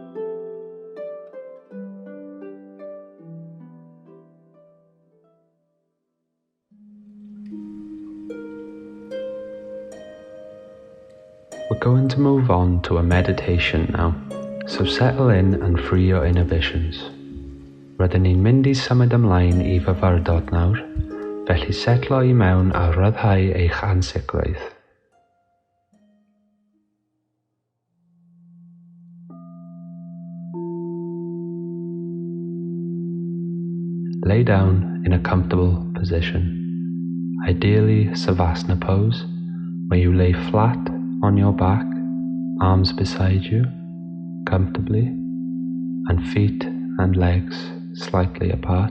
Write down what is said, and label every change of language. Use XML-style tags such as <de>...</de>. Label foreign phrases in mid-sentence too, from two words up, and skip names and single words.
<en>We're going to move on to a meditation now, so settle in and free your inhibitions.</en> <cy>Rydyn ni'n mynd I symud ymlaen I fyfyrdod nawr, felly setlo I mewn a ryddhau eich ansicrwydd.</cy> <en>Lay down in a comfortable position, ideally Savasana pose, where you lay flat on your back, arms beside you, comfortably, and feet and legs slightly apart.</en>